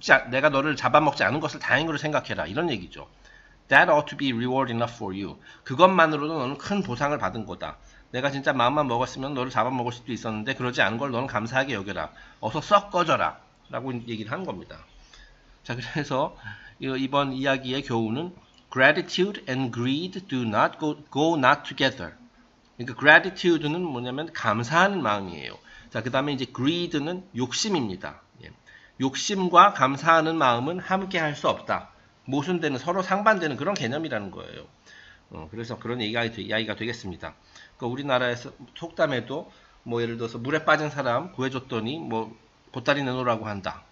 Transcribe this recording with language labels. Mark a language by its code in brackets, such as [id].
[ko] 내가 너를 잡아먹지 않은 것을 다행으로 생각해라. 이런 얘기죠. [en] That ought to be reward enough for you. [ko] 그것만으로도 너는 큰 보상을 받은 거다. 내가 진짜 마음만 먹었으면 너를 잡아먹을 수도 있었는데 그러지 않은 걸 너는 감사하게 여겨라. 어서 썩 꺼져라. 라고 얘기를 한 겁니다. 자, 그래서 이번 이야기의 교훈은 [en] Gratitude and greed do not go not together. [ko] 그러니까 gratitude는 뭐냐면 감사하는 마음이에요. 자, 그 다음에 이제 greed는 욕심입니다. 예. 욕심과 감사하는 마음은 함께 할 수 없다. 모순되는, 서로 상반되는 그런 개념이라는 거예요. 그래서 그런 이야기가 되겠습니다. 그러니까 우리나라에서 속담에도 뭐 예를 들어서 물에 빠진 사람 구해줬더니 뭐 보따리 내놓으라고 한다.